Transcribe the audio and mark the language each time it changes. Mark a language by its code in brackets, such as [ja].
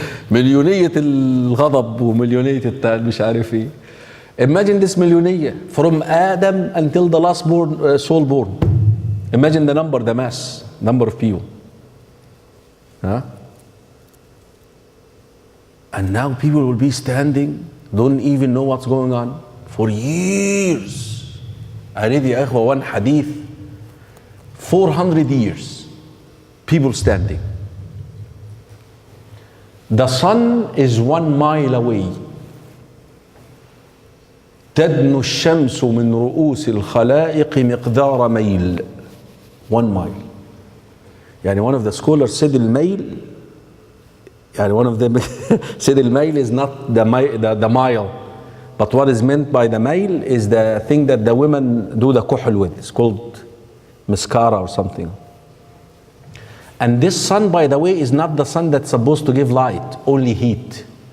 [ar] مليونية الغضب ومليونية مش عارف ايه. [en] Imagine this مليونية from Adam until the last soul born. Imagine the mass number of people. And now people will be standing, don't even know what's going on. for years. I read [ar] يا إخوة [en] one hadith, 400 years, people standing. The sun is 1 mile away. [ar] تدنو الشمس من رؤوس الخلائق مقدار ميل. [en] 1 mile. يعني one of the scholars said الميل, يعني one of them said الميل is not the mile, but what is meant by the mile is the thing that the women do the kuhl with. It's called mascara or something. And this sun, by the way, is not the sun that's supposed to give light, only heat.